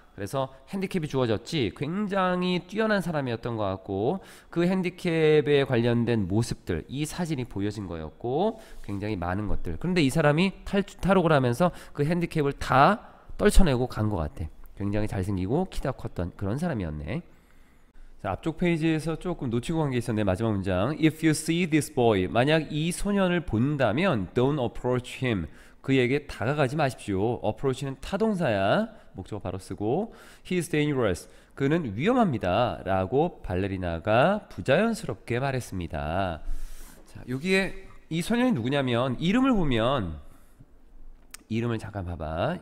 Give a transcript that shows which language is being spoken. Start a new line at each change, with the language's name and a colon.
Korean: 그래서 핸디캡이 주어졌지. 굉장히 뛰어난 사람이었던 것 같고, 그 핸디캡에 관련된 모습들, 이 사진이 보여진 거였고, 굉장히 많은 것들. 그런데 이 사람이 탈옥을 하면서 그 핸디캡을 다 떨쳐내고 간 것 같아. 굉장히 잘생기고 키가 컸던 그런 사람이었네. 자, 앞쪽 페이지에서 조금 놓치고 간 게 있었네. 마지막 문장.
English: If you see this boy,
Korean: 만약 이 소년을 본다면
English: don't approach him,
Korean: 그에게 다가가지 마십시오. approach는 타동사야. 목적어 바로 쓰고,
English: he is dangerous,
Korean: 그는 위험합니다 라고 발레리나가 부자연스럽게 말했습니다. 자, 여기에 이 소년이 누구냐면, 이름을 보면, 이름을 잠깐 봐봐.